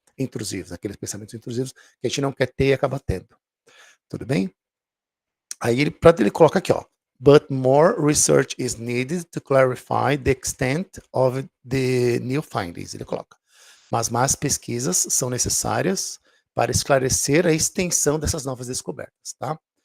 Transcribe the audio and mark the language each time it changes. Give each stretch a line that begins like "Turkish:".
Portuguese: intrusivos, aqueles pensamentos intrusivos que a gente não quer ter e acaba tendo. Tudo bem? Aí ele coloca aqui, ó.
English: But more research is needed to clarify the extent of the new findings.
Portuguese: Ele coloca. Mas mais pesquisas são necessárias para esclarecer a extensão dessas novas descobertas, tá?